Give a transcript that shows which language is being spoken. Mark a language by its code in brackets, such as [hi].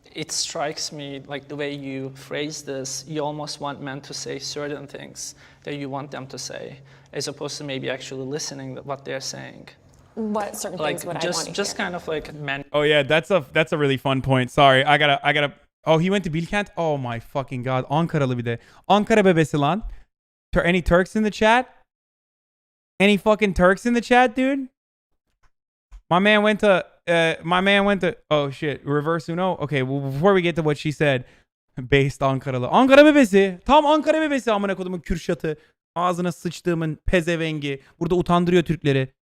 [en] It strikes me like the way you phrase this, you almost want men to say certain things that you want them to say, as opposed to maybe actually listening to what they're saying. What certain Like things would I want to just hear? kind of like men. Oh yeah, that's a really fun point. Sorry, I gotta. Oh, he went to Bilkent. Oh my fucking god, [tr] Ankaralı bir de. Ankara bebesi lan. [en] Any Turks in the chat? Any fucking Turks in the chat, dude? My man went to. Oh shit, reverse Uno. Okay, well before we get to what she said, based Ankaralı. [tr] Ankara bebesi. Tam Ankara bebesi amına kodumun Kürşat'ı. Ağzına sıçtığımın pezevengi. Burada utandırıyor Türkleri.